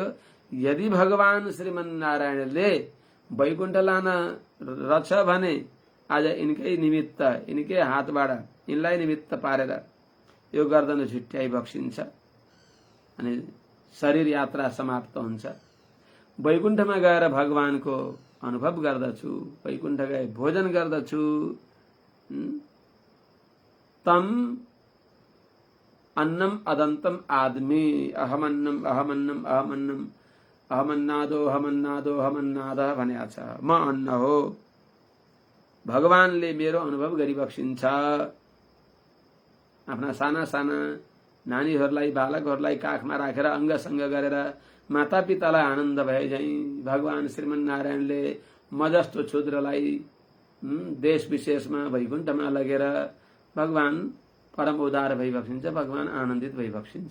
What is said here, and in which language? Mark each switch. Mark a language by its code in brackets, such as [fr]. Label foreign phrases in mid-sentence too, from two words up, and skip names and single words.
[ne] यदि भगवान श्रीमन नारायणले वैकुण्ठ लान रछ भने आज यिनकै निमित्त, यिनकै हातबाट यिनलाई निमित्त पारेर यो गर्दन झुट्याइबक्सिन्छ अनि शरीर यात्रा समाप्त हुन्छ। वैकुण्ठमा गएर भगवानको अनुभव गर्दछु, वैकुण्ठ गए भोजन गर्दछु। [sa] तम अन्नम अदन्तम आदमी अहमन्नम अहमन्नम अहमन्नम अहमन्नादो अहमन्नादो अहमन्नाद [ne] भनेको छ। म अन्न हो। भगवानले मेरो अनुभव गरिबक्सिन्छ। आफ्ना साना साना नानीहरूलाई बालकहरूलाई काखमा राखेर अङ्गसङ्ग गरेर मातापितालाई आनन्द भए झैँ भगवान श्रीमन्नारायणले म जस्तो क्षुद्रलाई देश विशेषमा वैकुण्ठमा लगेर भगवान परम उदार भइबक्सिन्छ, भगवान आनन्दित भइबक्सिन्छ।